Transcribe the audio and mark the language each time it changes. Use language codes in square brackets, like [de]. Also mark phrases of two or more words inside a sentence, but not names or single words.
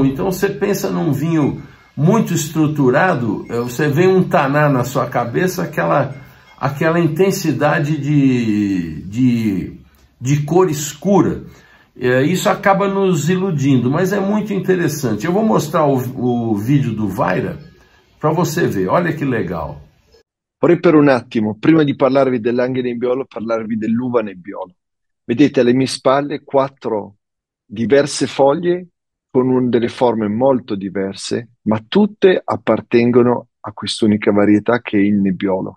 [pt] Então você pensa num vinho muito estruturado, você vê um taná na sua cabeça, aquela intensidade de cor escura. Isso acaba nos iludindo, mas é muito interessante. Eu vou mostrar o vídeo do Vaira para você ver, olha que legal. [it] Vorrei per un attimo, prima di parlarvi dell'Anghe Nebbiolo, parlarvi dell'uva Nebbiolo. Vedete alle mie spalle 4 diverse foglie con delle forme molto diverse, ma tutte appartengono a quest'unica varietà che è il Nebbiolo.